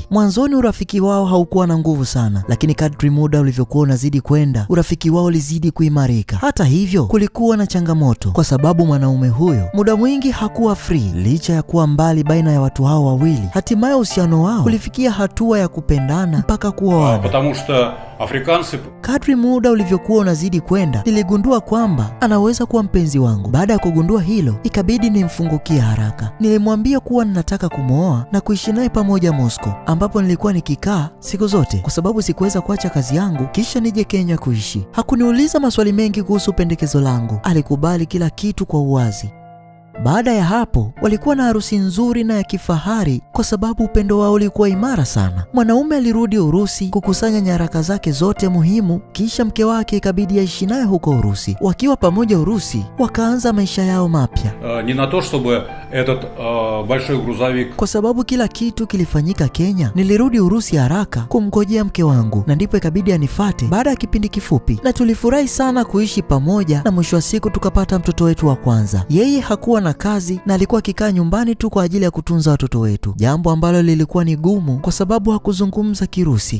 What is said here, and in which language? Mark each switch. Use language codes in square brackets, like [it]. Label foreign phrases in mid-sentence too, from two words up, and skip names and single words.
[sw] Mwanzoni urafiki wao haukuwa na nguvu sana, lakini kadri muda ulivyokuwa unazidi kwenda, urafiki wao ulizidi kuimarika. Hata hivyo, kulikuwa na changamoto kwa sababu mwanaume huyo muda mwingi hakuwa free. Licha ya kuwa mbali baina ya watu hao wawili, hatimaye uhusiano wao ulifikia hatua ya kupendana mpaka kuoana. [ru] Потому что африканцы... [sw] Kadri muda ulivyokuwa unazidi kwenda, niligundua kwamba anaweza kuwa mpenzi wangu. Baada ya kugundua hilo, ikabidi nimfungukie haraka. Nilimwambia kuwa ninataka kumwoa na kuishi naye pamoja Moscow, ambapo nilikuwa nikikaa siku zote kwa sababu sikuweza kuacha kazi yangu kisha nije Kenya kuishi. Hakuniuliza maswali mengi kuhusu pendekezo langu. Alikubali kila kitu kwa uwazi. Baada ya hapo, walikuwa na harusi nzuri na ya kifahari kwa sababu upendo wao ulikuwa imara sana. Mwanaume alirudi Urusi kukusanya nyaraka zake zote muhimu, kisha mke wake ikabidi aishi naye huko Urusi. Wakiwa pamoja Urusi, wakaanza maisha yao mapya. [ru] Не на то, чтобы этот большой грузовик... [sw] Kwa sababu kila kitu kilifanyika Kenya, nilirudi Urusi haraka kumngojea mke wangu, na ndipo ikabidi anifate baada ya kipindi kifupi, na tulifurahi sana kuishi pamoja, na mwisho wa siku tukapata mtoto wetu wa kwanza. Yeye hakuwa na kazi na alikuwa akikaa nyumbani tu kwa ajili ya kutunza watoto wetu, jambo ambalo lilikuwa ni gumu kwa sababu hakuzungumza Kirusi.